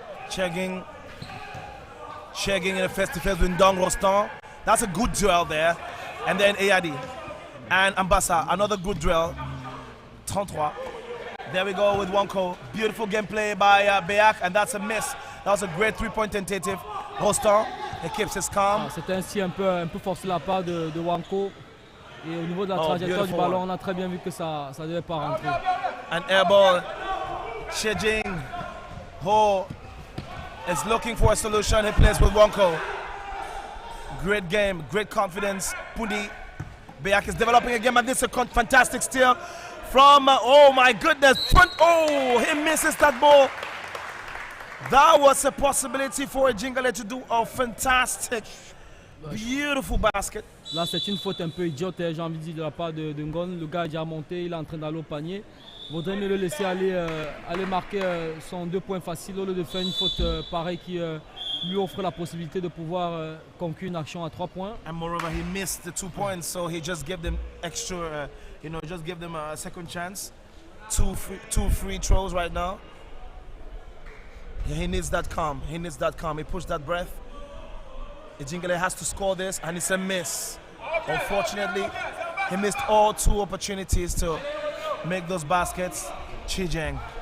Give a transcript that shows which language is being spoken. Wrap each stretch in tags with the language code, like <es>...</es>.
<en>Checking in a face-to-face with Ndong Rostan. That's a good duel there. And then Eyadi and Ambassa, another good duel. 33. There we go with Wonko. Beautiful gameplay by BEAC, and that's a miss. That was a great three-point tentative. Rostan, he keeps his calm.</en> <fr>C'était ainsi un peu forcé la part de Wonko. Et au niveau de la trajectoire du ballon, on a très bien vu que ça ne devait pas rentrer.</fr> <en>An air ball. Chejing Ho is looking for a solution. He plays with Wonko. Great game, great confidence. Pundi. BEAC is developing a game, and this is a fantastic steal from, oh my goodness, front. Oh, he misses that ball. That was a possibility for Ejingale to do a fantastic, beautiful basket.</en> <fr>Là, c'est une faute un peu idiote, j'ai envie de dire, de la part de Ngon. Le gars est déjà monté, il est en train d'aller au panier. Vaudrait mieux le laisser aller marquer son 2 points faciles au lieu de faire une faute pareille qui lui offre la possibilité de pouvoir conclure une action à 3 points.</fr> <en>And moreover, he missed the 2 points, so he just gave them extra, just give them a second chance. Two free throws right now. He needs that calm. He needs that calm. He pushed that breath. Ejingale has to score this, and it's a miss. Unfortunately, he missed all 2 opportunities to make those baskets. Chijeng.</en>